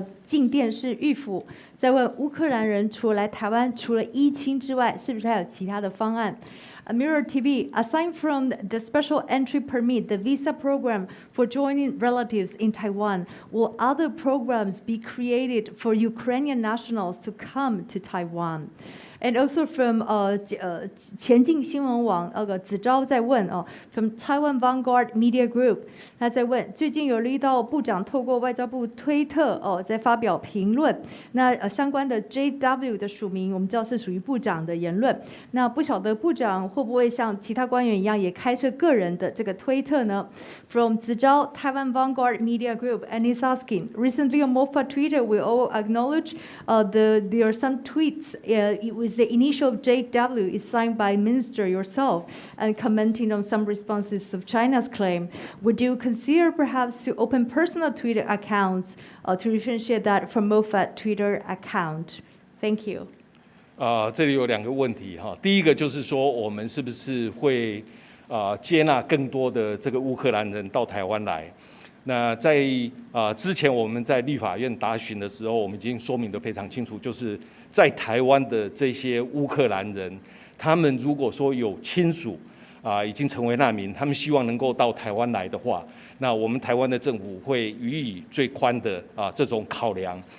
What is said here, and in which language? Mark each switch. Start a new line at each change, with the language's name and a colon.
Chinese: 镜电视玉府在问乌克兰人除了来台湾，除了依亲之外，是不是还有其他的方案？
English: Mirror TV, aside from the special entry permit, the visa program for joining relatives in Taiwan, will other programs be created for Ukrainian nationals to come to Taiwan? And also from
Chinese: 前进新闻网子昭在问from Taiwan Vanguard Media Group， 他在问最近有留意到部长透过外交部推特在发表评论，那相关的 JW 的署名我们知道是属于部长的言论，那不晓得部长会不会像其他官员一样也开设个人的这个推特呢？
English: From 子昭 Taiwan Vanguard Media Group, and he's asking, recently on MOFA Twitter we all acknowledge there are some tweets with the initial of JW is signed by Minister yourself and commenting on some responses of China's claim. Would you consider perhaps to open personal Twitter accounts to differentiate that from MOFA Twitter account? Thank you.
Chinese: 这里有2个问题哈，第一个就是说我们是不是会接纳更多的这个乌克兰人到台湾来？那在之前我们在立法院答询的时候，我们已经说明得非常清楚，就是在台湾的这些乌克兰人，他们如果说有亲属已经成为难民，他们希望能够到台湾来的话，那我们台湾的政府会予以最宽的这种考量。